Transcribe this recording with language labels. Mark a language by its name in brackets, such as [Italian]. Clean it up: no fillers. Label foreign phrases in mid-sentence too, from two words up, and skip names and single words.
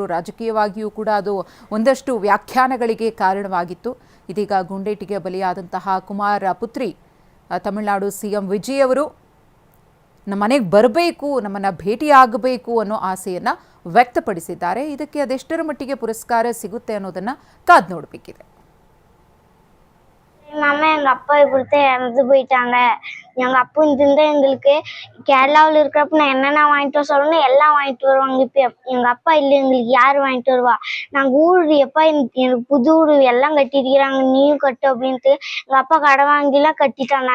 [Kannada] ರಾಜಕೀಯವಾಗಿಯೂ ಕೂಡ ಅದು ಒಂದಷ್ಟು ವ್ಯಾಖ್ಯಾನಗಳಿಗೆ ಕಾರಣವಾಗಿತ್ತು. ಇದೀಗ ಗುಂಡೇಟಿಗೆ ಬಲಿಯಾದಂತಹ ಕುಮಾರ್ ಪುತ್ರಿ ತಮಿಳುನಾಡು ಸಿಎಂ ವಿಜಯ್ ಅವರು ನಮ್ಮ ಮನೆಗೆ ಬರಬೇಕು, ನಮ್ಮನ್ನು ಭೇಟಿಯಾಗಬೇಕು ಅನ್ನೋ ಆಸೆಯನ್ನು ವ್ಯಕ್ತಪಡಿಸಿದ್ದಾರೆ. ಇದಕ್ಕೆ ಅದೆಷ್ಟರ ಮಟ್ಟಿಗೆ ಪುರಸ್ಕಾರ ಸಿಗುತ್ತೆ ಅನ್ನೋದನ್ನು ಕಾದು ನೋಡಬೇಕಿದೆ. [Tamil] மாமா எங்க அப்பா இப்படித்தான் இறந்து போயிட்டாங்க. எங்க அப்பா இந்த எங்களுக்கு கேரளாவில் இருக்கிறப்ப நான் என்னென்ன வாங்கிட்டு வர சொல்லணும் எல்லாம் வாங்கிட்டு வருவாங்க. இப்போ எங்க அப்பா இல்லை, எங்களுக்கு யார் வாங்கிட்டு வருவா? நாங்கள் ஊர் எப்பா எனக்கு புது வீடு எல்லாம் கட்டிருக்கிறாங்க, நீயும் கட்டு அப்படின்ட்டு எங்க அப்பா கடை வாங்கிலாம் கட்டிட்டாங்க.